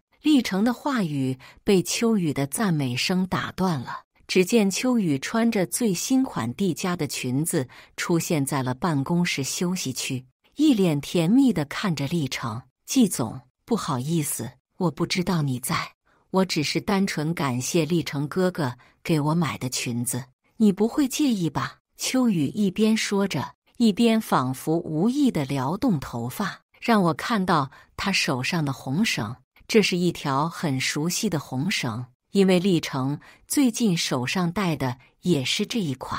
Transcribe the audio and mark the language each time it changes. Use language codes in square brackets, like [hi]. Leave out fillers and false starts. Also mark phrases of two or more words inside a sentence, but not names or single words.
[zh] 立成的話語被秋雨的讚美聲打斷了。只見秋雨穿着最新款蒂家的裙子出現在了辦公室休息區，一臉甜蜜地看着立成。季總，不好意思，我不知道你在，我只是單純感謝立成哥哥給我買的裙子，你不會介意吧？秋雨一邊說着，一邊仿佛無意地撩動頭髮，讓我看到他手上的紅繩。這是一條很熟悉的紅繩，因為立成最近手上戴的也是這一款。